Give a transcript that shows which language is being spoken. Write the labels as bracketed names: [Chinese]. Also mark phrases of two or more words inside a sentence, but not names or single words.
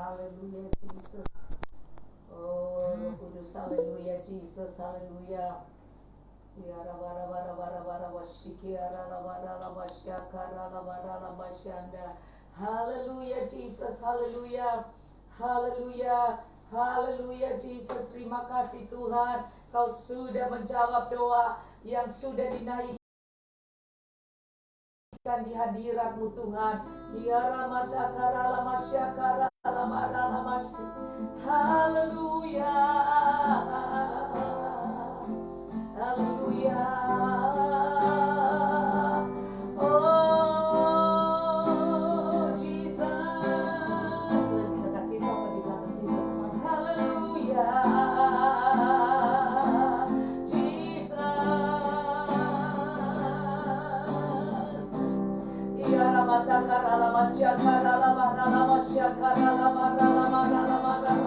[Indonesian] haleluya Jesus. Oh Roh Kudus, haleluya Jesus, haleluya. Kiara bara bara bara bara washikiara la bara la washiakara la bara la washanda. Haleluya Jesus, haleluya. Haleluya. Haleluya Jesus, terima kasih Tuhan. Kau sudah menjawab doa yang sudah dinaikkan di hadirat-Mu Tuhan. Kiara mata kara la masyakara la bara la masy. Haleluya. Haleluya. Oh Jesus. Lebih dekat situ apa di belakang situ? Haleluya. Jesus. Ya ramata karala masya karala marala masya karala marala marala marala.